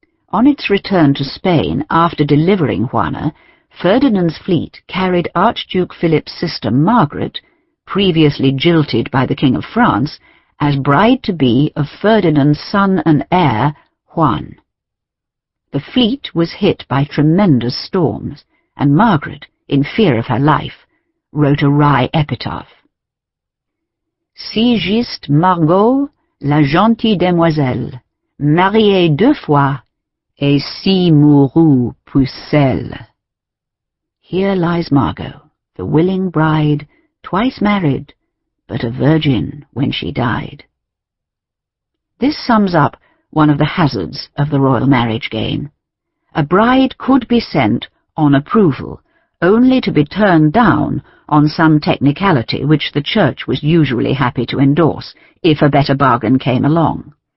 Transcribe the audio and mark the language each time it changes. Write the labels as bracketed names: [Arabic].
[English] On its return to Spain after delivering Juana, Ferdinand's fleet carried Archduke Philip's sister Margaret, previously jilted by the King of France, as bride-to-be of Ferdinand's son and heir, Juan. The fleet was hit by tremendous storms, and Margaret, in fear of her life, wrote a wry epitaph. [French] Si giste Margot, la gentille demoiselle, mariée 2 fois, et si mourut pucelle. [English] Here lies Margot, the willing bride, twice married, but a virgin when she died. This sums up one of the hazards of the royal marriage game. A bride could be sent on approval, only to be turned down on some technicality which the Church was usually happy to endorse, if a better bargain came along.